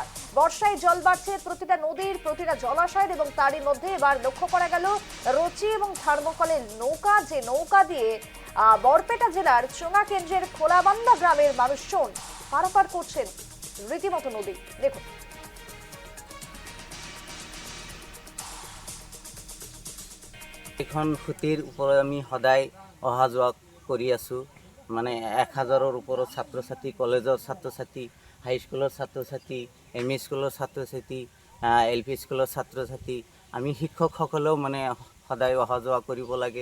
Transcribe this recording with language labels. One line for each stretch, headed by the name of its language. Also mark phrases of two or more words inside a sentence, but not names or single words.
Bangla: বর্ষায় জল বাড়ছে প্রতিটা নদীর, প্রতিটা জলাশয়ের, এবং তারই মধ্যে এবার লক্ষ্য করা গেল রচি এবং থার্মোকলের নৌকা, যে নৌকা দিয়ে বরপেটা জেলার চোঙা কেন্দ্রের খোলাবান্দা গ্রামের মানুষজন পারাপার করছেন রীতিমতো নদী। দেখুন
Assamese: এখন খুঁটির ওপৰত আমি সদায় অহা যোৱা কৰি আছোঁ। মানে 1000-ৰ ওপৰত ছাত্ৰ ছাত্ৰী, কলেজৰ ছাত্ৰ ছাত্ৰী, হাইস্কুলৰ ছাত্ৰ ছাত্ৰী, এম ই স্কুলৰ ছাত্ৰ ছাত্ৰী, LP স্কুলৰ ছাত্ৰ ছাত্ৰী, আমি শিক্ষকসকলেও মানে সদায় অহা যোৱা কৰিব লাগে।